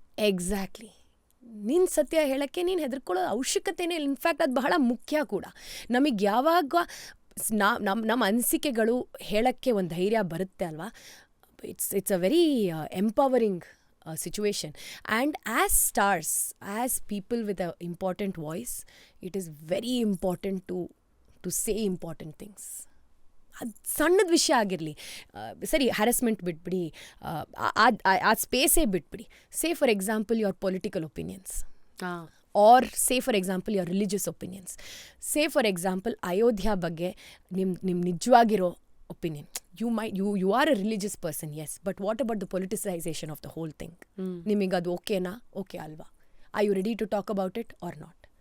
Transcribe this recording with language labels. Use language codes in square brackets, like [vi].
[kn] Exactly ನಿನ್ನ ಸತ್ಯ ಹೇಳೋಕ್ಕೆ ನೀನು ಹೆದರ್ಕೊಳ್ಳೋ ಅವಶ್ಯಕತೆನೇ ಇಲ್ಲ. ಇನ್ಫ್ಯಾಕ್ಟ್ ಅದು ಬಹಳ ಮುಖ್ಯ ಕೂಡ. ನಮಗೆ ಯಾವಾಗ ನಮ್ಮ ಅನಿಸಿಕೆಗಳು ಹೇಳೋಕ್ಕೆ ಒಂದು ಧೈರ್ಯ ಬರುತ್ತೆ ಅಲ್ವಾ, [en] It's a very empowering situation. And as stars, as people with an important voice, it is very important to say important things. [kn] ಅದು ಸಣ್ಣದ ವಿಷಯ ಆಗಿರಲಿ, ಸರಿ ಹ್ಯಾರಸ್ಮೆಂಟ್ ಬಿಟ್ಬಿಡಿ, ಆ ಸ್ಪೇಸೇ ಬಿಟ್ಬಿಡಿ. [en] Say for example your political opinions, or say for example your religious opinions. Say for example [kn] Ayodhya ಬಗ್ಗೆ ನಿಮ್ಮ ನಿಜವಾಗಿರೋ opinion. [en] You are a religious person, yes, but what about the politicization of the whole thing? [kn] ನಿಮಗೆ ಅದು ಓಕೆನಾ? Okay ಅಲ್ವಾ? [en] Are you ready to talk about it or not?